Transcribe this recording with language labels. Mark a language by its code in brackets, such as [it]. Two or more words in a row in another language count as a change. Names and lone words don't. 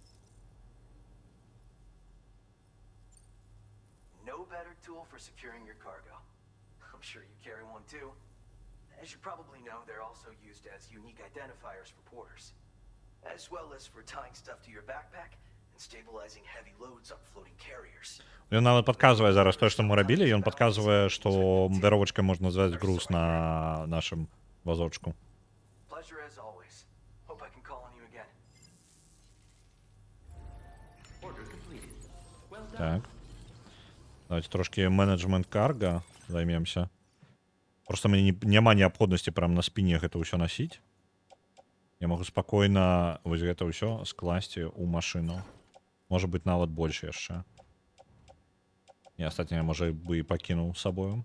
[en] No better tool for securing your cargo. I'm sure you carry one too. As you probably know, they're also used as unique identifiers for porters, as well as for tying stuff to your backpack and stabilizing heavy loads on floating carriers. [be] Ён нават падказвае зараз тое, што мы рабілі, ён падказвае, што вяровачкай можна звязаць груз на нашым вазочку. [en] Pleasure as always. Hope I can call on you again. Order completed. Well done. [ru] Так. Давайте трошки менеджмент карга займемся. [be] Просто мне няма неабходнасці прям на спіне гэта ўсё насіць. Я могу спакойна вось гэта ўсё скласці ў машыну. Можа быць нават больш яшчэ. І астатняе можа бы і пакінуў з сабою.